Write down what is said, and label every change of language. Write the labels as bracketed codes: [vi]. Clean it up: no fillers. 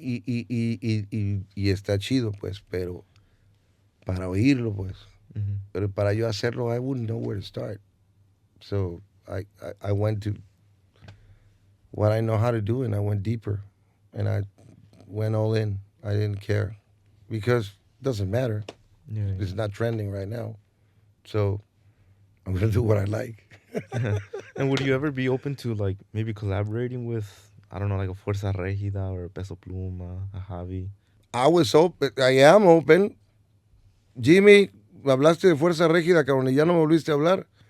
[es] Y está chido, pues, pero para oírlo, pues. Mm-hmm. Pero para yo hacerlo, [en] I wouldn't know where to start. So I went to what I know how to do, and I went deeper, and I went all in. I didn't care, because it doesn't matter. Yeah. It's not trending right now. So I'm going to do what I like. And would you ever be open to like maybe collaborating with, I don't know, like a Fuerza Regida or a Peso Pluma, a Javi? I was open. I am open. [es] Jimmy, hablaste de Fuerza Regida, cabrón, y ya no me volviste a hablar.